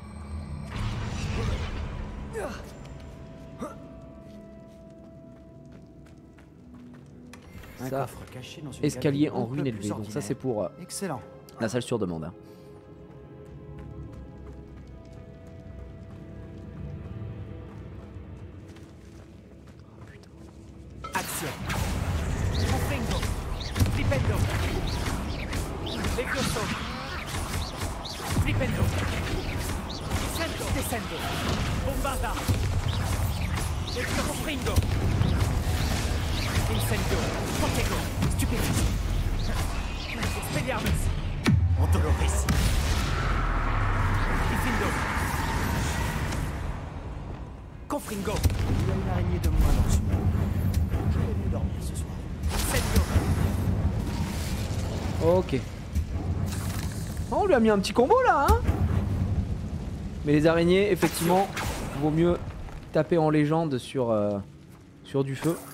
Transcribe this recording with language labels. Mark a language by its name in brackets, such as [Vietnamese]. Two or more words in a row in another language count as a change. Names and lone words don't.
[French] Un Ça, coffre caché dans une escalier galerie en ruine peu élevée. plus Donc ça ordinaire. c'est pour Excellent. la salle sur demande. Hein. Action. Confringo. Flipendo. Levioso. Flipendo. Descendo. Bombarda. Confringo. Incendio. Protego. Stupéfice. Expelliarmus. Antonoris. Diffindo. Confringo. Il y a une araignée de moins dans ce monde. Je vais mieux dormir ce soir. Incendio. Ok. Oh, on lui a mis un petit combo là, hein. Mais les araignées, effectivement, vaut mieux taper en légende sur du feu.